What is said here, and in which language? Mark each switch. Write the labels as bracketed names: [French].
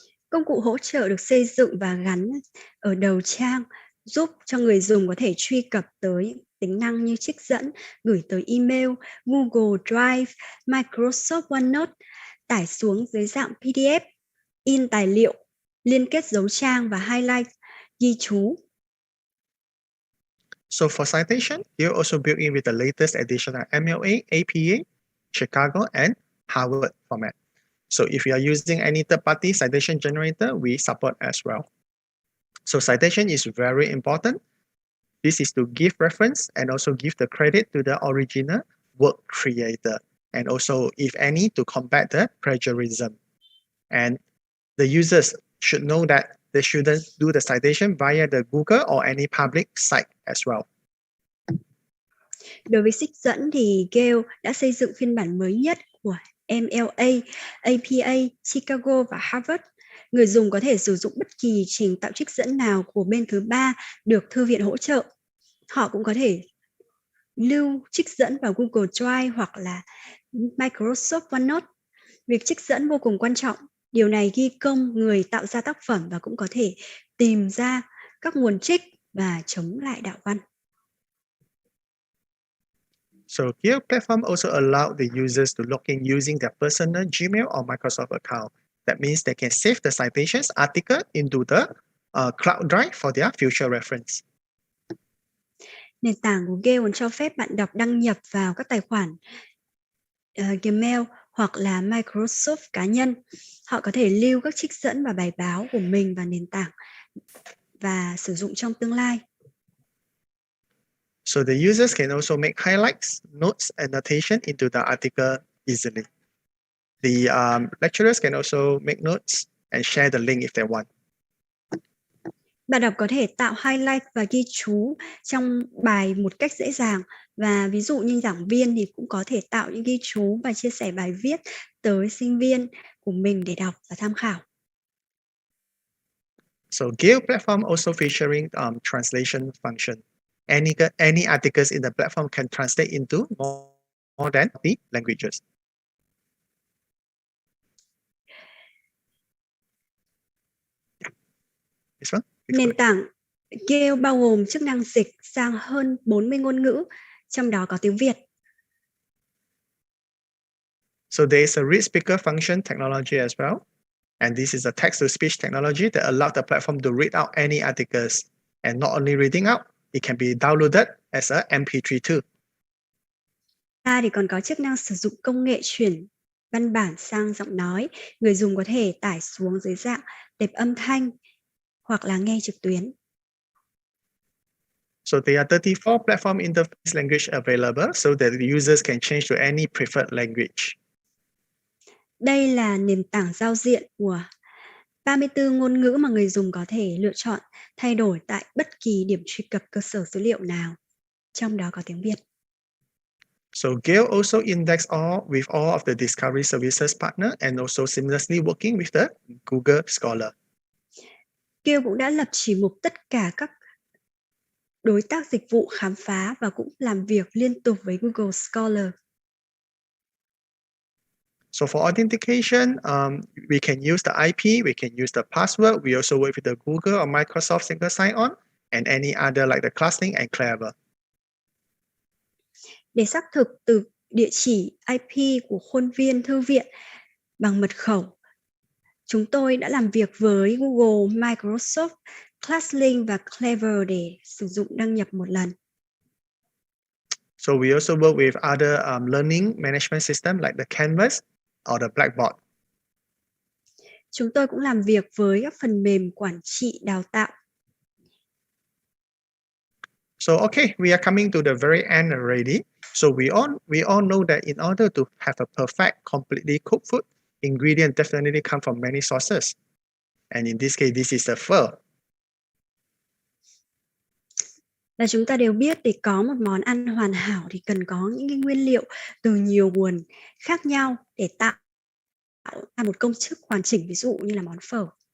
[Vietnamese] Công cụ hỗ trợ được xây dựng và gắn ở đầu trang giúp cho người dùng có thể truy cập tới tính năng như trích dẫn, gửi tới email, Google Drive, Microsoft OneNote, tải xuống dưới dạng PDF, in tài liệu liên kết dấu trang và highlight ghi chú. [English] So for citation, Gale also built in with the latest edition of MLA, APA, Chicago, and Harvard format. So if you are using any third-party citation generator, we support as well. So citation is very important. This is to give reference and also give the credit to the original work creator. And also, if any, to combat the plagiarism. And the users should know that they shouldn't do the citation via the Google or any public site as well. [Vietnamese] Đối với trích dẫn thì Gale đã xây dựng phiên bản mới nhất của MLA, APA, Chicago và Harvard. Người dùng có thể sử dụng bất kỳ trình tạo trích dẫn nào của bên thứ ba được thư viện hỗ trợ. Họ cũng có thể lưu trích dẫn vào Google Drive hoặc là Microsoft OneNote. Việc trích dẫn vô cùng quan trọng. Điều này ghi công người tạo ra tác phẩm và cũng có thể tìm ra các nguồn trích và chống lại đạo văn. [English] So Gale platform also allow the users to log in using their personal Gmail or Microsoft account. That means they can save the citations article into the cloud drive for their future reference. [Vietnamese] Nền tảng của Gale còn cho phép bạn đọc đăng nhập vào các tài khoản Gmail hoặc là Microsoft cá nhân. Họ có thể lưu các trích dẫn và bài báo của mình vào nền tảng và sử dụng trong tương lai. [English] So the users can also make highlights, notes, and annotation into the article easily. The lecturers can also make notes and share the link if they want. [Vietnamese] Bạn đọc có thể tạo highlight và ghi chú trong bài một cách dễ dàng. Và ví dụ như giảng viên thì cũng có thể tạo những ghi chú và chia sẻ bài viết tới sinh viên của mình để đọc và tham khảo. [English] So Gale platform also featuring translation function. Any articles in the platform can translate into more than 3 languages. This one? [Vietnamese] Nền tảng Gale bao gồm chức năng dịch sang hơn 40 ngôn ngữ, trong đó có tiếng Việt. [English] So there is a read speaker function technology as well. And this is a text-to-speech technology that allows the platform to read out any articles. And not only reading out, it can be downloaded as a MP3 too. [Vietnamese] Ta thì còn có chức năng sử dụng công nghệ chuyển văn bản sang giọng nói. Người dùng có thể tải xuống dưới dạng tệp âm thanh hoặc là nghe trực tuyến. [English] So there are 34 platform interface language available so that the users can change to any preferred language. [Vietnamese] Đây là nền tảng giao diện của 34 ngôn ngữ mà người dùng có thể lựa chọn thay đổi tại bất kỳ điểm truy cập cơ sở dữ liệu nào, trong đó có tiếng Việt. [English] So Gale also index with all of the discovery services partner and also seamlessly working with the Google Scholar. [Vietnamese] Gale cũng đã lập chỉ mục tất cả các đối tác dịch vụ khám phá và cũng làm việc liên tục với Google Scholar. [English] So for authentication, we can use the IP, we can use the password. We also work with the Google or Microsoft single sign-on and any other like the ClassLink and Clever. [Vietnamese] Để xác thực từ địa chỉ IP của khuôn viên thư viện bằng mật khẩu, chúng tôi đã làm việc với Google, Microsoft, ClassLink và Clever để sử dụng đăng nhập một lần. [English] So we also work with other learning management system like the Canvas or the Blackboard. [Vietnamese] Chúng tôi cũng làm việc với các phần mềm quản trị đào tạo. [English] So okay, we are coming to the very end already. So we all know that in order to have a perfect, completely cooked food, ingredient definitely come from many sources. And in this case, this is the phở. [Vietnamese] Và chúng ta đều biết để có một món ăn hoàn hảo thì cần có những cái nguyên liệu từ nhiều nguồn khác nhau để tạo ra một công thức hoàn chỉnh, ví dụ như là món phở.